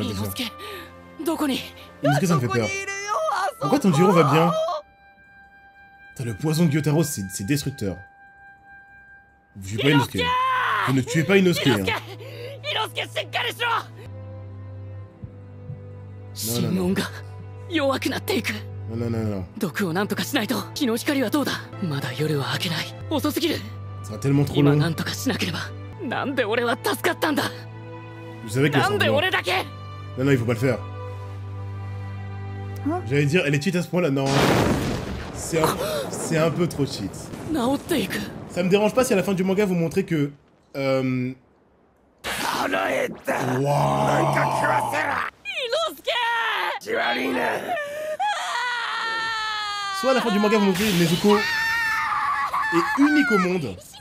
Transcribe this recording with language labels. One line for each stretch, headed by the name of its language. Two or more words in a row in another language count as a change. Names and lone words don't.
French: Inosuke, ça me fait peur. Pourquoi Tanjiro va bien? Putain, le poison de Gyutaro, c'est destructeur. Vous tuez pas Inosuke. Vous ne tuez pas Inosuke. Hein. Non.
Japanese: 毒をなんとかしないと日の光はどうだ。まだ夜は明けない。遅すぎる。
French: Ça va tellement trop
Japanese: 今
French: long.
Japanese: なんとかしなければ。なんで俺は助かったんだ。
French: Je savais qu'elle
Japanese: なんで
French: semblait.
Japanese: 俺だけ。
French: Non, il faut pas le faire. J'allais dire, elle est cheat à ce point-là. Non. C'est un peu trop cheat.
Japanese: 治っていく。
French: Ça me dérange pas si à la fin du manga vous montrez que... Wow. Soit à la fin du manga vous montrez Nezuko est unique au monde.